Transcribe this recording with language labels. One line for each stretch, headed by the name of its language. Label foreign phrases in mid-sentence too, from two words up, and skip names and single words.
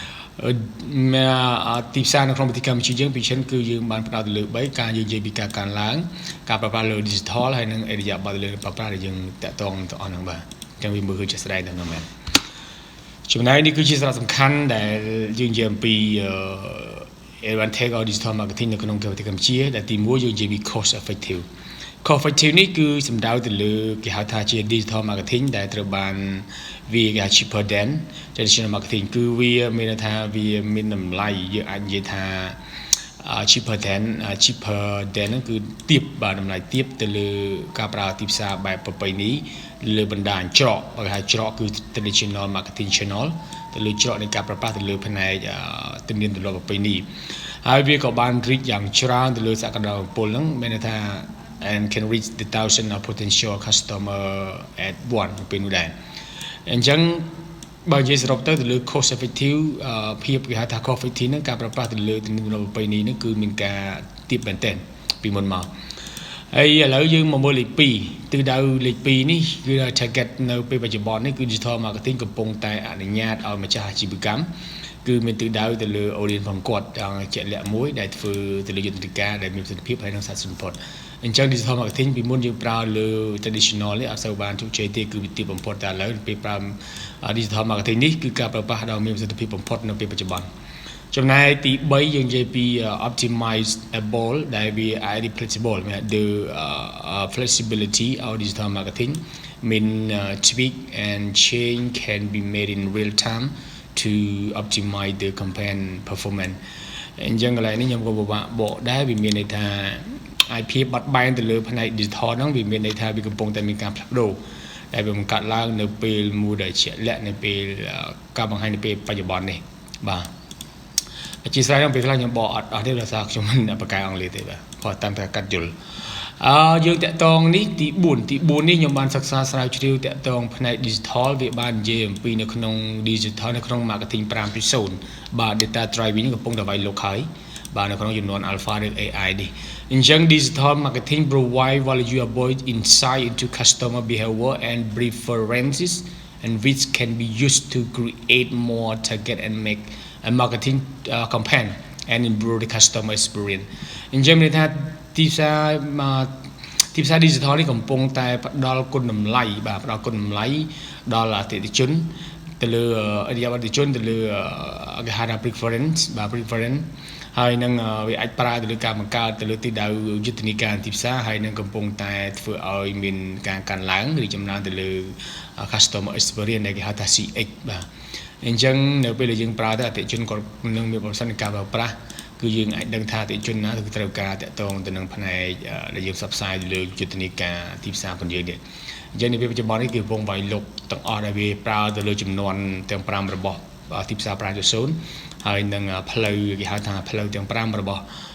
Khmer: ទីផ្សារនៅក្នុងប្រទេសកម្ពុជាយើងពីច្រើនគឺយើងបានផ្ដោតទៅលើ3ការយើងនិយាយពីការកើនឡើងការប្រើប្រាស់លើ digital ហើយនឹងអរិយាប័ត្រលើប្រើប្រាស់ដែលយើងតាក់ទងទៅអស់ហ្នឹងបាទអញ្ចឹងវាមើលឃើញជាក់ស្ដែងតែហ្នឹងមែនចំណែកនេះគឺជាសារៈសំខាន់ដែលយើងនិយាយអំពី
English: advantage of digital marketing
Khmer: នៅក្នុងប្រទេសកម្ពុជាដែលទី1យើងនិយាយពី
English: cost effective
Khmer: នេះគឺសំដៅទៅលើគេហៅថាជា
English: digital marketing
Khmer: ដែលត្រូវបានវា
English: cheaper than traditional marketing
Khmer: គឺវាមានន័យថាវាមានតម្លៃយើងអាចនិយាយថា cheaper than ហ្នឹងគឺទៀបបាទតម្លៃទៀបទៅលើការប្រើទីផ្សារបែបប្រពៃណីលើបណ្ដាញច្រកបើគេហៅច្រកគឺ
English: traditional marketing channel
Khmer: ទៅលើច្រកនៃការប្រើប្រាស់ទៅលើផ្នែកទំនៀមទម្លាប់ប្រពៃណីហើយវាក៏បាន reach យ៉ាងច្រើន ទៅលើសក្តានុពលហ្នឹងមានន័យថា
English: and can reach the thousand of potential customer at once
Khmer: ពេលនោះដែរអញ្ចឹងបើនិយាយសរុបទៅលើ
English: cost effective
Khmer: ភាពគេហៅថា
English: cost effective
Khmer: ហ្នឹងការប្រើ ប្រាស់ទៅលើទំនៀមទម្លាប់ប្រពៃណីហ្នឹងគឺមានការទាបមែនទែនពីមុនមកហើយឥឡូវយើងមកមើលលេខ2ទិសដៅលេខ2នេះ គឺ target នៅពេលបច្ចុប្បន្ននេះគឺ
English: digital marketing
Khmer: កំពុងតែអនុញ្ញាតឲ្យម្ចាស់អាជីវកម្មគឺមានទិសដៅទៅលើ audience របស់គាត់ជាក់លាក់មួយដែលធ្វើទៅលើយុទ្ធនាការដែលមានប្រសិទ្ធភាពហើយនិងសាស្ត្រសម្ពុតអញ្ចឹង
English: digital marketing
Khmer: ពីមុនយើងប្រើលើ traditional នេះអត់សូវបានជោគជ័យទេគឺវាទាបបំផុតតែឥឡូវពេលប្រើ
English: digital marketing
Khmer: នេះគឺការប្រើប្រាស់ដ៏មានប្រសិទ្ធភាពបំផុតនៅពេលបច្ចុប្បន្នចំណែកទី3យើងនិយាយពី
English: optimizable ដែលវា flexible មាន the flexibility of digital marketing mean tweak and change can be made in real time to optimize the campaign performance
Khmer: អញ្ចឹងកន្លែងនេះខ្ញុំក៏ពិ បាកបកដែរវាមានន័យថាអាចភាពបាត់បែនទៅលើផ្នែក digital ហ្នឹងវាមានន័យថាវាកំពុងតែមានការផ្លាស់ប្ដូរដែលវាបង្កើតឡើងនៅពេលមួយដែលជាក់លាក់នៅពេលការបង្ហាញនៅពេលបច្ចុប្បន្ននេះបាទអធិស្ឋានខ្ញុំពេលខ្លះខ្ញុំបកអត់ទេដោយសារខ្ញុំមិនបកកែអង់គ្លេសទេបាទគាត់តាមតែកាត់យល់យើងតាក់ទងនេះទី4នេះខ្ញុំបានសិក្សាស្រាវជ្រាវតាក់ទងផ្នែក digital វាបាននិយាយអំពីនៅក្នុង digital នៅក្នុង marketing
English: 5.0 បាទ data driving
Khmer: កំពុងតែវាយលុកហើយបាទនៅក្នុងចំនួន
English: alpha ឬ AI
Khmer: នេះអញ្ចឹង
English: digital marketing provide valuable insight into customer behavior and preferences and which can be used to create more target and make a marketing campaign and improve the customer experience
Khmer: អញ្ចឹងមានថាទីផ្សារ digital នេះកំពុងតែផ្ដល់គុណតម្លៃបាទផ្ដល់គុណតម្លៃដល់អតិថិជនទៅលើអតិថិជនទៅលើគេហៅថា preference បាទ preference ហើយនឹងវាអាចប្រើ ទៅលើការបង្កើតទៅលើទីដៅយុទ្ធនាការទីផ្សារហើយនឹងកំពុងតែធ្វើឲ្យមានការកើនឡើងឬចំណានទៅលើ customer experience ដែលគេហៅថា CX បាទអញ្ចឹងនៅពេលដែលយើងប្រើទៅអតិថិជនគាត់នឹងមានប្រសិទ្ធភាពប្រើប្រាស់គឺយើងអាចដឹងថាអតិថិជនណាគឺត្រូវការតាក់ទងទៅនឹងផ្នែកដែលយើងផ្សព្វផ្សាយទៅលើយុទ្ធនាការទីផ្សាររបស់យើងនេះអញ្ចឹងនៅពេលបច្ចុប្បន្ននេះគឺកំពុងវាយលុកទាំងអស់ដែលវាប្រើទៅលើចំនួនទាំង5របស់ទីផ្សារ 5.0 ហើយនឹងផ្លូវគេហៅថាផ្លូវទាំង5របស់